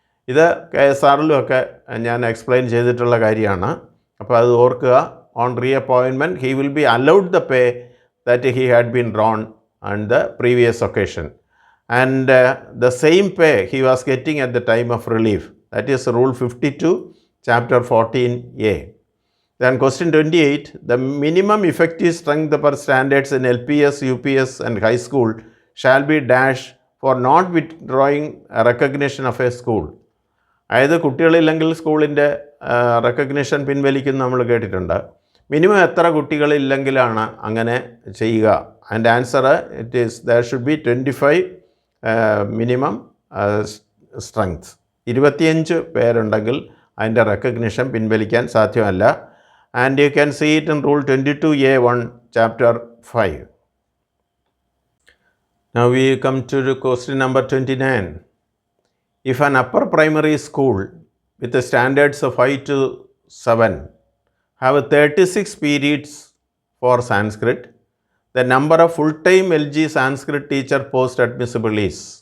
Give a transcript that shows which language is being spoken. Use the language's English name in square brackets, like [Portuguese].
[Malayalam] ഇത് KSRലും ഒക്കെ ഞാൻ എക്സ്പ്ലെയിൻ ചെയ്തിട്ടുള്ള കാര്യമാണ്. അപ്പോൾ അത് ഓർക്കുക. [English] On reappointment he will be allowed the pay that he had been drawn on the previous occasion. And the same pay he was getting at the time of relief. That is Rule 52, Chapter 14A. Then question 28, the minimum effective strength per standards in LPS, UPS and high school shall be dash for not withdrawing recognition of a school. [Malayalam] അതായത് കുട്ടികളില്ലെങ്കിൽ സ്കൂളിൻ്റെ recognition പിൻവലിക്കുന്ന നമ്മൾ കേട്ടിട്ടുണ്ട്. Minimum എത്ര കുട്ടികളില്ലെങ്കിലാണ് അങ്ങനെ ചെയ്യുക? [English] And answer it is there should be 25 minimum strength. [Malayalam] 25 പേരുണ്ടെങ്കിൽ അതിൻ്റെ recognition പിൻവലിക്കാൻ സാധ്യമല്ല. [English] And you can see it in Rule 22A1, Chapter 5. Now we come to the question number 29. If an upper primary school with the standards of 5 to 7 have 36 periods for Sanskrit, the number of full-time LG Sanskrit teacher post admissible is.